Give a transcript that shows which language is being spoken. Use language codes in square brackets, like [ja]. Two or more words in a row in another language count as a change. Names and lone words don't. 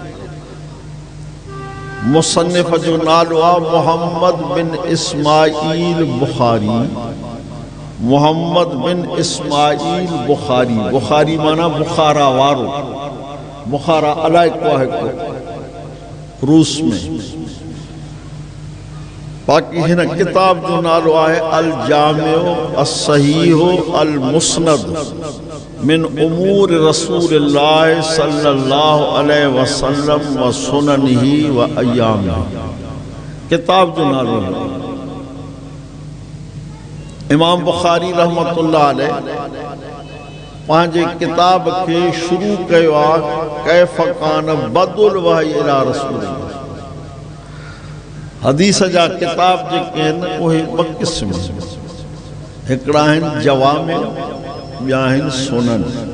[sd] मुसन्निफ़ जो नालो आहे मोहम्मद बिन इस्माईल बुखारी। मोहम्मद बिन इस्माईल बुखारी। बुखारी माना बुखारा वारो। बुखारा अलाइको आहे रूस में। बाक़ी हिन किताब जो नालो आहे [ar] الجامع الصحيح المسند من أمور رسول الله صلى الله عليه وسلم وسننه وأيامه. [sd] किताब जो नालो है। इमाम बुखारी [ar] رحمة الله عليه [sd] पंहिंजे किताब खे शुरू कयो आहे [ar] كيف كان بدء الوحي إلى رسول الله. [sd] हदीस जा किताब जेके आहिनि उहे 2 क़िस्म, हिकिड़ा आहिनि जवामे, ॿिया आहिनि सुनन।